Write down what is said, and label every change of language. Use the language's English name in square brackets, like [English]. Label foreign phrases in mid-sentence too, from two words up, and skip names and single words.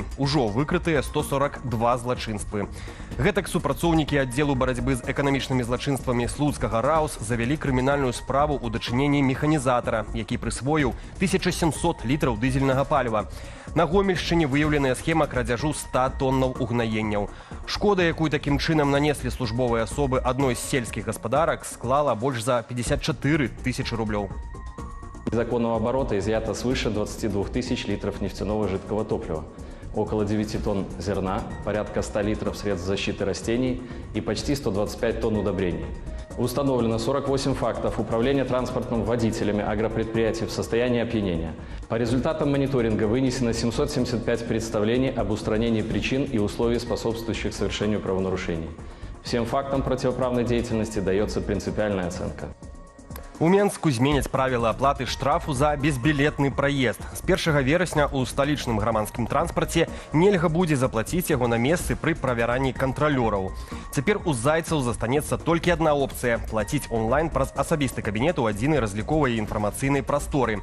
[Belarusian] Ужо выкрытыя 142 злачынствы. Гэтак супрацоўнікі аддзелу барацьбы з эканамічнымі злачынствамі слуцкага РАУС завялі крымінальную справу ў дачыненні механізатара, які прысвоіў 1700 літраў дызельнага паліва. На Гомельшчыне выяўленая схема крадзяжу 100 тоннаў угнаенняў. Шкода, якую такім чынам нанеслі службовыя асобы адной з сельскіх гаспадарак, склала больш за 54 тысячи рублёў. [Russian] Из законного оборота изъято свыше 22 тысяч литров нефтяного жидкого топлива, около 9 тонн зерна, порядка 100 литров средств защиты растений и почти 125 тонн удобрений. Установлено 48 фактов управления транспортом водителями агропредприятий в состоянии опьянения. По результатам мониторинга вынесено 775 представлений об устранении причин и условий, способствующих совершению правонарушений. Всем фактам противоправной деятельности дается принципиальная оценка. [Belarusian] У Менску зменяць правіла аплаты штрафу за безбілетны праезд. З 1 верасня ў сталічным грамадскім транспарце нельга будзе заплаціць яго на месцы пры правяранні кантралёраў. Цяпер у зайцаў застанецца толькі адна опцыя – плаціць онлайн праз асабісты кабінет у адзінай разліковай інфармацыйнай прасторы.